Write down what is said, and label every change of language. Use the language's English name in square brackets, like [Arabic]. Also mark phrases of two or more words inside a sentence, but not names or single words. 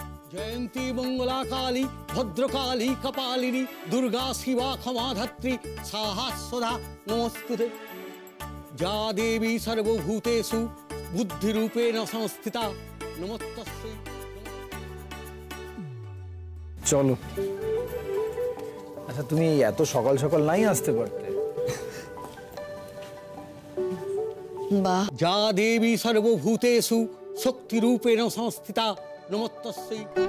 [Sanskrit] जयंती मंगला काली भद्रकाली कपालिनी दुर्गा शिवा क्षमा धात्री स्वाहा स्वधा नमस्तुते। जा देवी सर्वभूतेषु बुद्धिरूपेण संस्थिता नमस्तस्यै। [Bangla] চলো। আচ্ছা তুমি এত সকাল সকাল নাই আসতে পারতে? বাহ। [Sanskrit] যা দেবী সর্বভূতেষু শক্তিরূপেণ সংস্থিতা নমস্তস্यै।